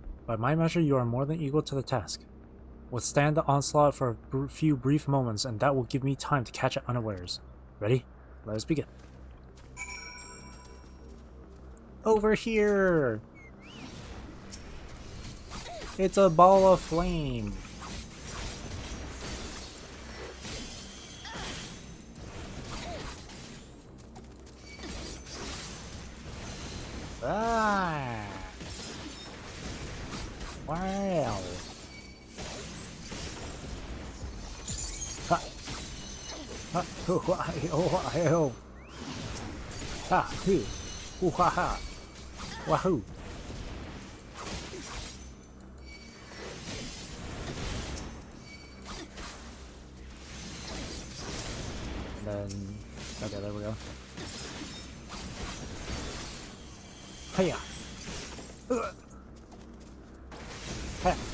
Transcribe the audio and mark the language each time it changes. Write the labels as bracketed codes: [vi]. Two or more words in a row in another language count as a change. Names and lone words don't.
[en] By my measure, you are more than equal to the task. Withstand the onslaught for a few brief moments, and that will give me time to catch it unawares. Ready? Let us begin. Over here! It's a ball of flame! Ah! Wow! Ha! Ha! Oh! Ha! Hoo! Hoo! Ha! Ha! Wahoo! And then, okay, there we go. Hiya! Ha!